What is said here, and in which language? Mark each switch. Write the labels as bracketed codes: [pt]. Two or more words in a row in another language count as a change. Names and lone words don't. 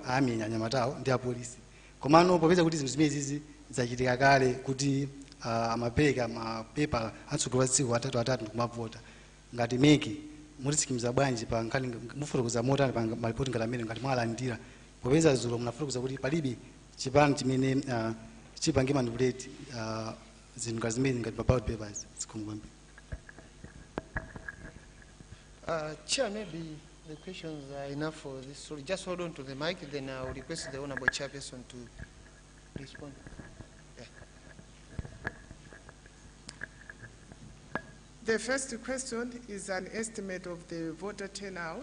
[ny] amenya anyamatawo ndi apolisi komano popeza kuti zinthu zimenezi zachitika kale kuti amapereka mapepa amtsogoleri wa dziko atatu ndikumavota ngati meki mutitsikimiza bwanji pa nkhani mufotokoza motani pa malipoti ngati amene ngati mwalandira popeza zulo munafotokoza kuti palibe chipani chimene chipange manipulate zinthu ngati zimene ngati [en] ballot papers [ny] zikomo kwambiri. [en] Chair, maybe the questions are enough for this. So just hold on to the mic, then I will request the Honorable Chairperson to respond. Yeah. The first question is an estimate of the voter turnout.